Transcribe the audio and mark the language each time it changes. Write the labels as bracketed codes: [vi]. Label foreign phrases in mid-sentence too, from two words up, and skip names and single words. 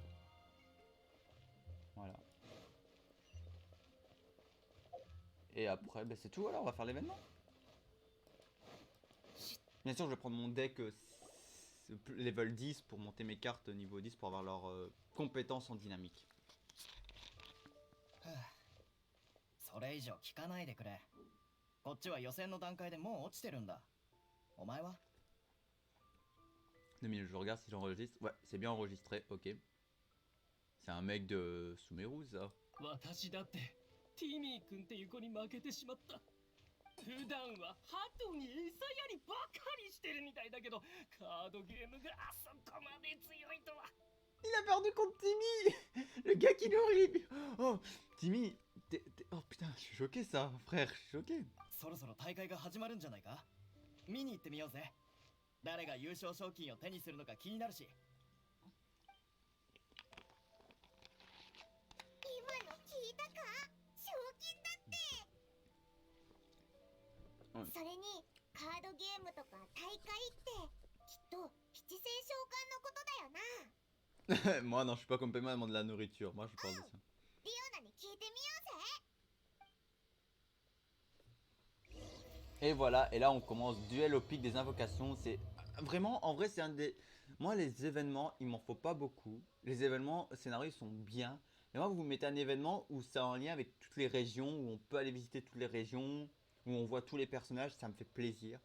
[fr] Voilà. Et après, ben, c'est tout. Alors, on va faire l'événement. Bien sûr, je vais prendre mon [en] deck level [fr] 10 pour monter mes cartes niveau 10 pour avoir leurs compétences en dynamique. [ja] それ以上聞かないでくれ。こっちは予選の段階でもう落ちてるんだ。お前は [fr] 2 minutes, je regarde si j'enregistre. Ouais, c'est bien enregistré, ok. C'est un mec de Sumeru, ça. [ja] 私だってティミー君っていう子に負けてしまった。普段はハトに餌やりばかりしてるみたいだけど、カードゲームがあそこまで強いとは。 [fr] Il a perdu contre Timmy. Le gars qui est horrible. Oh, Timmy, oh putain, je suis choqué ça, frère, je suis choqué. [ja] そろそろ大会が始まるんじゃないか。見に行ってみようぜ。誰が優勝賞金を手にするのか気になるし。今の聞いたか？賞金だって。それにカードゲームとか大会ってきっと七星召喚のことだよな。 [fr] Moi non, je suis pas comme Pema, elle demande de la nourriture. Moi je parle de ça. [ja] リオナに聞いてみようぜ。 [fr] Et voilà, et là on commence duel au pic des invocations. C'est vraiment, en vrai, c'est un des. Moi, les événements, il m'en faut pas beaucoup. Les événements scénarios ils sont bien. Mais moi, vous mettez un événement où c'est en lien avec toutes les régions, où on peut aller visiter toutes les régions, où on voit tous les personnages, ça me fait plaisir.